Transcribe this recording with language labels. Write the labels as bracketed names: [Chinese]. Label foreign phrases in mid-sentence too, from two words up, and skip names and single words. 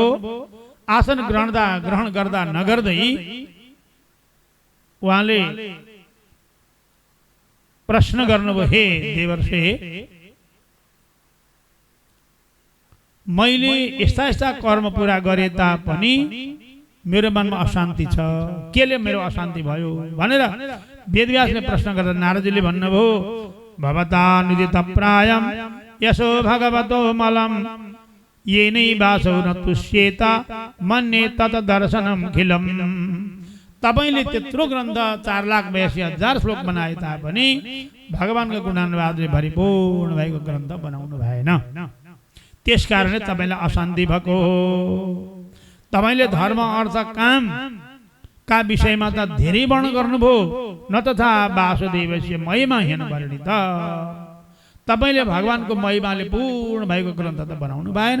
[Nepali] आसन ग्रहण गर्दा नगर्दै उहाँले प्रश्न गर्नुभयो, हे देवर्षि, मैले यस्ता कर्म पुरा गरे तापनि मेरो मनमा अशान्ति छ, केले मेरो अशान्ति भयो भनेर वेदव्यासले प्रश्न गर्दा नारदजीले भन्नुभयो, [Sanskrit] भवता निदित प्रायम यसो भगवतो मलम येनै वासो न तुष्येत मन्ये तत दर्शनम खिलम। [Nepali] तपाईले त्यत्रो ग्रन्थ 4,82,000 श्लोक बनाए तापनि भगवानको गुणानुवादले भरिपूर्ण भएको ग्रन्थ बनाउनु भएन। त्यसकारणले तपाईलाई अशान्ति भएको हो। तपाईले धर्म अर्थ काम का विषयमा त धेरै वर्णन गर्नुभयो, [Sanskrit] न तथा वासुदेवस्य [Nepali] महिमा हेर्नु पर्ने त तपाईले भगवानको महिमाले पूर्ण भएको ग्रन्थ त बनाउनु भएन।